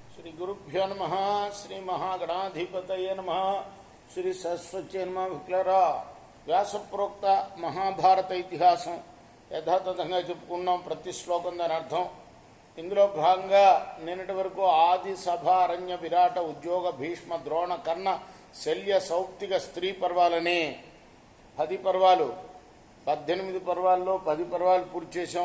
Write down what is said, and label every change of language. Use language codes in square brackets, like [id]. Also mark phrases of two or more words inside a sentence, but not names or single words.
[sa] गुरुभ्यो नमः श्री महागणाधिपतये नमः श्री सरस्वती नमः [te] విక్లరా వ్యాసప్రోక్త మహాభారత ఇతిహాసం యథాతథంగా చెప్పుకున్నాం. ప్రతి శ్లోకం దాని అర్థం. ఇందులో భాగంగా నిన్నటి వరకు ఆది సభ అరణ్య విరాట ఉద్యోగ భీష్మ ద్రోణ కర్ణ శల్య సౌప్తిక స్త్రీ పర్వాలని 10 పర్వాలు 18 పర్వాల్లో 10 పర్వాలు పూర్తి చేశాం.